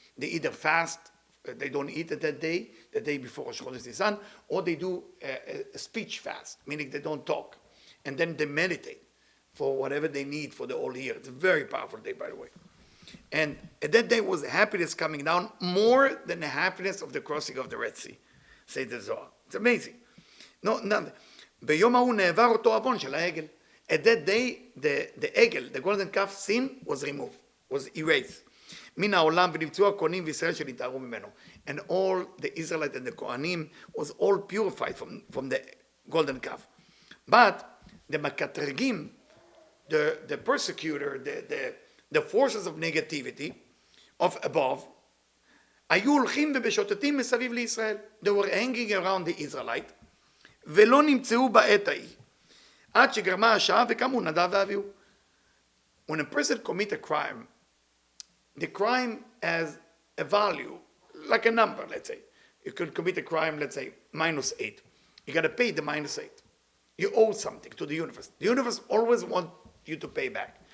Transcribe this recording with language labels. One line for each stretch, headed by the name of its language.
English: They either fast, they don't eat at that day, the day before Rosh Chodesh Nisan, or they do a speech fast, meaning they don't talk. And then they meditate for whatever they need for the whole year. It's a very powerful day, by the way. And at that day was happiness coming down more than the happiness of the crossing of the Red Sea, say the Zohar. It's amazing. No, nothing.
Hebrew: ביום ההוא נעבר אותו עוון של העגל.
English: At that day, the egel, the golden calf sin was removed, was erased.
Hebrew: מן העולם ונמצאו הכהנים וישראל שנטהרו ממנו.
English: And all the Israelites and the Kohanim was all purified from the golden calf. But the Makatregim, the persecutor, the forces of negativity, of above,
Hebrew: היו הולכים ובשוטטים מסביב לישראל.
English: They were hanging around the Israelite,
Hebrew: ולא נמצאו בעת ההיא. עד שגרמה השעה וקמו נדב ואביהו.
English: When a person commits a crime, the crime has a value, like a number, let's say. You could commit a crime, let's say, -8. You got to pay the -8. You owe something to the universe. The universe always wants you to pay back.